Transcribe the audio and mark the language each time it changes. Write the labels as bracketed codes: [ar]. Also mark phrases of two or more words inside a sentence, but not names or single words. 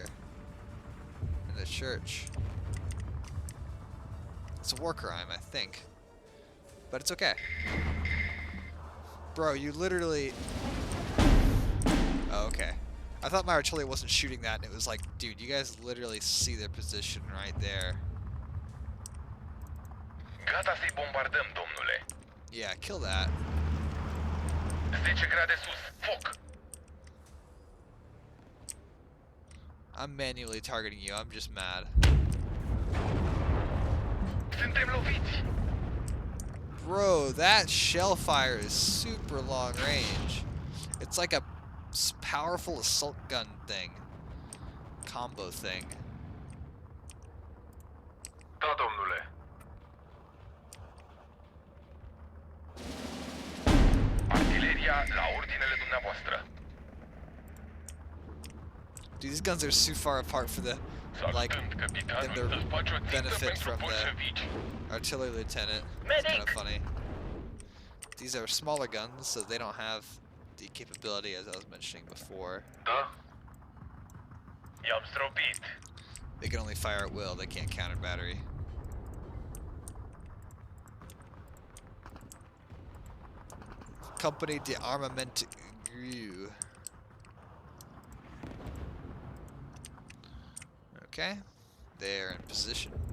[en] In the church. It's a war crime, I think. But it's okay. Bro, you literally... Oh, okay. I thought my artillery wasn't shooting that, and it was like, dude, you guys literally see their position right there. [ro] Gata să-i bombardăm, domnule. [en] Yeah, kill that. [ro] 10 grade sus. Foc! [en] I'm manually targeting you, I'm just mad. [ro] Suntem loviți! [en] Bro, that shell fire is super long range. It's like a powerful assault gun thing. Combo thing. [ro] Da, domnule. Artileria la ordinele dumneavoastră. [en] Dude, these guns are too far apart for the, like, and the benefit from the artillery lieutenant. It's kind of funny. These are smaller guns, so they don't have the capability as I was mentioning before. [ro] Da. I-am stropit. [en] They can only fire at will, they can't counter battery. Company de Armament Grew. Okay, they're in position.